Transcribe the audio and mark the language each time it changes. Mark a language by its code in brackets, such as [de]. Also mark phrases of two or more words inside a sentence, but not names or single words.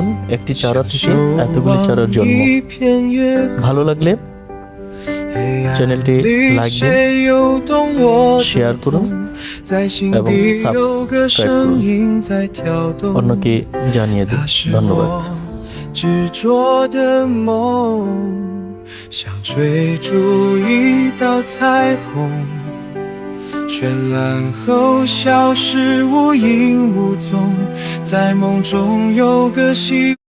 [bn] একটি চারা থেকে এতগুলি চারার জন্ম। ভালো লাগলে চ্যানেলটি লাইক দিন, শেয়ার করুন এবং সাবস্ক্রাইব করুন। অন্যকে জানিয়ে দিন। ধন্যবাদ। [zh] 想追逐一道彩虹，绚烂后消失无影无踪，在梦中有个希